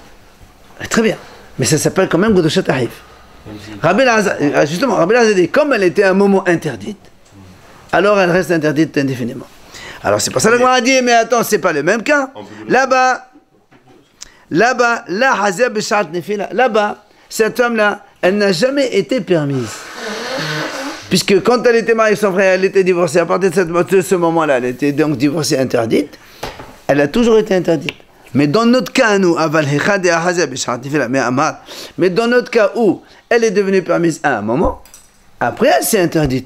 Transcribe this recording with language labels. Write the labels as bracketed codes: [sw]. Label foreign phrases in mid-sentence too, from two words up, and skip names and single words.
[fr] Très bien. Mais ça s'appelle quand même [he] גרושת אחיו. [fr] Rabbi Elazar, justement, Rabbi Elazar dit, comme elle était à un moment interdite, alors elle reste interdite indéfiniment. Alors c'est pour ça que l'Agma a dit, mais attends, c'est pas le même cas. Là-bas, la [he] הזה בשעת נפילה, [fr] là-bas, cette femme-là, elle n'a jamais été permise. Puisque quand elle était mariée avec son frère, elle était divorcée. À partir de ce moment-là, elle était donc divorcée interdite. Elle a toujours été interdite. Mais dans notre cas, nous, mais dans notre cas où elle est devenue permise à un moment, après elle s'est interdite.